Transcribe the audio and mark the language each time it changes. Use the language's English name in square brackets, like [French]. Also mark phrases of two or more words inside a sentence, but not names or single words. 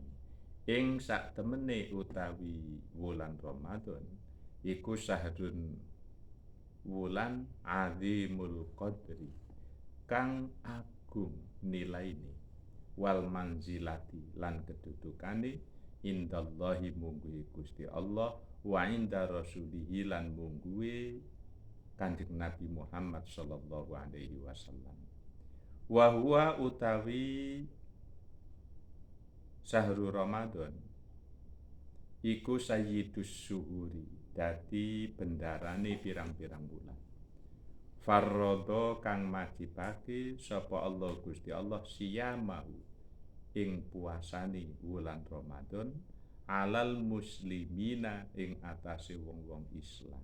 [Javanese] Ing sak temene utawi wulan Ramadan iku syahrun wulan [Arabic] azimul qadri [Javanese] kang agung nilaine [Arabic] wal manzilati [Javanese] lan kedudukane indallahi mungguhe Gusti Allah [Arabic] wa inda rasulihi [Javanese] lan mungguhe Kanjeng Nabi Muhammad [Arabic] sallallahu alaihi wasallam. Wa huwa [Javanese] utawi syahrul Ramadan iku [Arabic] sayyidus syuhuri, [Javanese] dadi bendarane pirang-pirang bulan. Farradha kang majibake sapa Allah Gusti Allah siyamahu ing puasane wulan Ramadan [Arabic] alal muslimina [Javanese] ing atase wong-wong Islam.